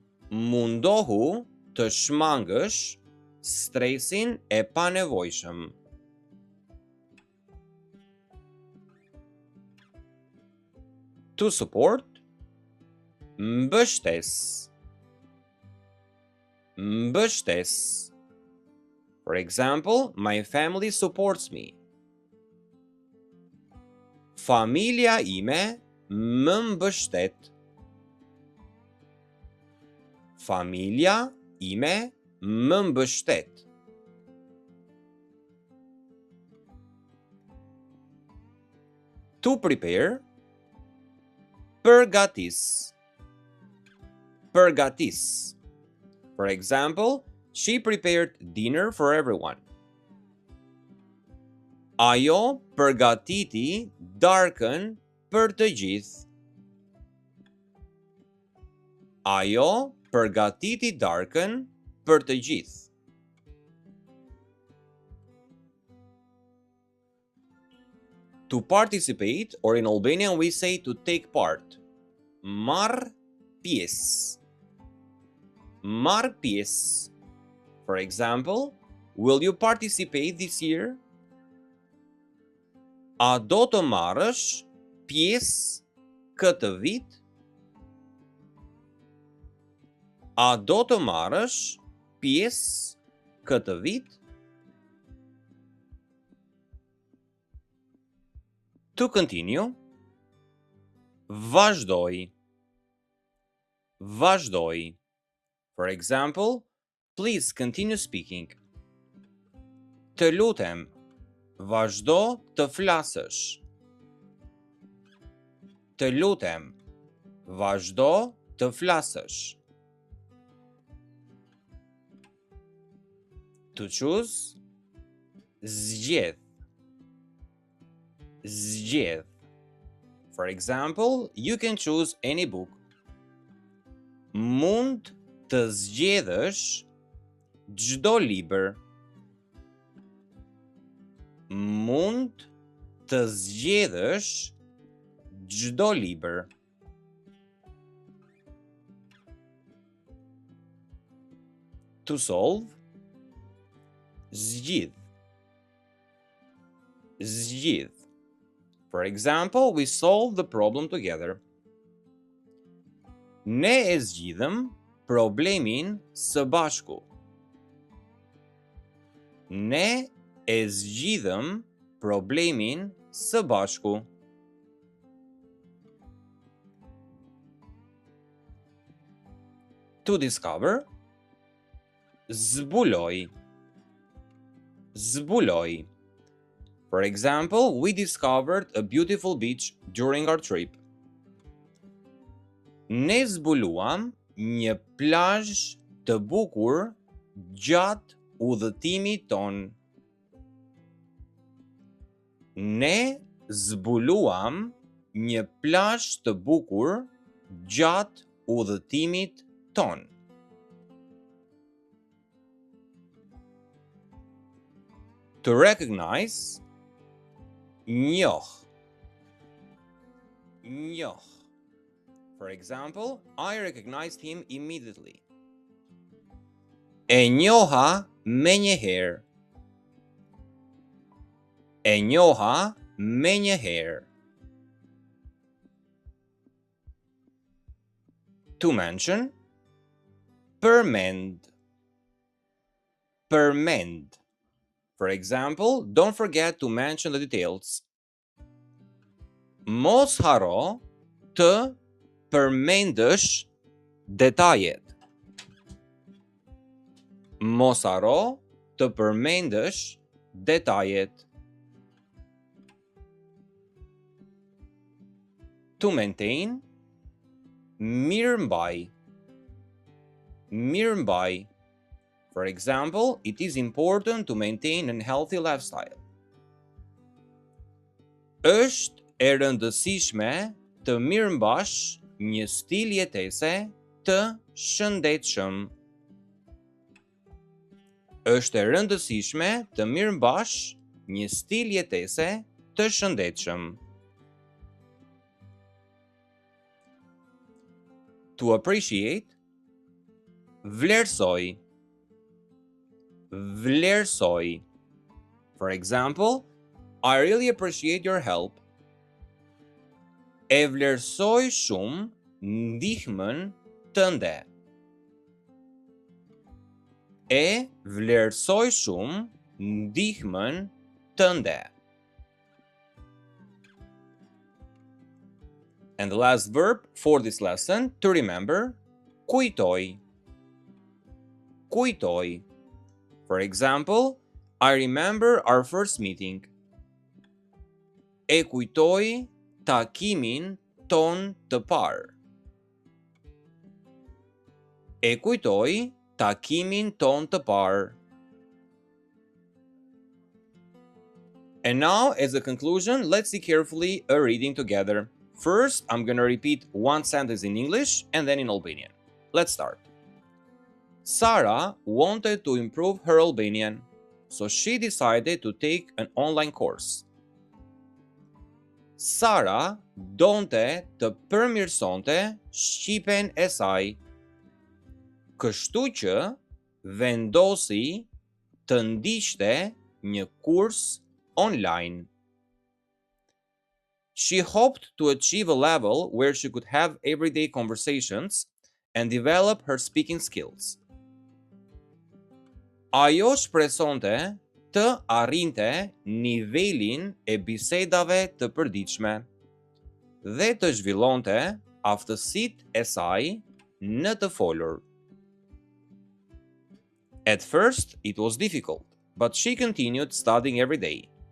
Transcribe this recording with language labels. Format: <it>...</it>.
<sq>Mundohu të shmangësh stresin e panevojshëm.</sq> <en>To support,</en> <sq>mbështes, mbështes.</sq> <en>For example, my family supports me.</en> <sq>Familja ime më mbështet. Familja ime më mbështet.</sq> <en>To prepare,</en> <sq>përgatis, përgatis.</sq> <en>For example, she prepared dinner for everyone.</en> <sq>Ajo përgatiti darkën për të gjithë. Ajo përgatiti darkën për të gjithë.</sq> <en>To participate, or in Albanian we say to take part.</en> <sq>Marr pjesë. Marr pjesë.</sq> <en>For example, will you participate this year?</en> <sq>A do të marrësh pjesë këtë vit? A do të marrësh pjesë këtë vit?</sq> <en>To continue,</en> <sq>vazhdoj, vazhdoj.</sq> <en>For example, please continue speaking.</en> <sq>Të lutem, vazhdo të flasësh. Të lutem, vazhdo të flasësh.</sq> <en>To choose,</en> <sq>zgjedh, zgjedh.</sq> <en>For example, you can choose any book.</en> <sq>Mund të zgjedhësh çdo libër. Mund të zgjedhësh çdo libër.</sq> <en>To solve,</en> <sq>Zgjidh. Zgjidh.</sq> <en>For example, we solve the problem together.</en> <sq>Ne e zgjidhëm problemin së bashku. Ne e zgjidhëm problemin së bashku.</sq> <en>To discover.</en> <sq>Zbuloj. Zbuloj.</sq> <en>For example, we discovered a beautiful beach during our trip.</en> <sq>Ne zbuluam një plazh të bukur gjatë udhëtimit ton. Ne zbuluam një plazh të bukur gjatë udhëtimit ton.</sq> <en>To recognize.</en> <sq>Njoh. Njoh.</sq> <en>For example, I recognized him immediately.</en> <sq>E njoha menjëherë. E njoha menjëherë.</sq> <en>To mention.</en> <sq>Përmend. Përmend.</sq> <en>For example, don't forget to mention the details.</en> <sq>Mos haro të përmendësh detajet. Mos haro të përmendësh detajet.</sq> <en>To maintain.</en> <sq>Mirëmbaj. Mirëmbaj.</sq> <en>For example, it is important to maintain a healthy lifestyle.</en> <sq>Është e rëndësishme të mirëmbash një stil jetese të shëndetshëm. Është e rëndësishme të mirëmbash një stil jetese të shëndetshëm.</sq> <en>To appreciate.</en> <sq>Vlerësoj. Vlerësoj.</sq> <en>For example, I really appreciate your help.</en> <sq>E vlerësoj shumë ndihmën tënde. E vlerësoj shumë ndihmën tënde.</sq> <en>And the last verb for this lesson, to remember,</en> <sq>kujtoj. Kujtoj.</sq> <en>For example, I remember our first meeting.</en> <sq>E kujtoj takimin ton të parë. E kujtoj takimin ton të parë.</sq> <en>And now, as a conclusion, let's see carefully a reading together. First, I'm going to repeat one sentence in English and then in Albanian. Let's start. Sara wanted to improve her Albanian, so she decided to take an online course.</en> <sq>Sara donte të përmirësonte shqipen e saj, kështu që vendosi të ndiqte një kurs online.</sq> <en>She hoped to achieve a level where she could have everyday conversations and develop her speaking skills.</en> <sq>Ajo shpresonte të arrinte nivelin e bisedave të përditshme dhe të zhvillonte aftësitë e saj në të folur.</sq> <en>At first, it was difficult, but she continued studying every day.</en>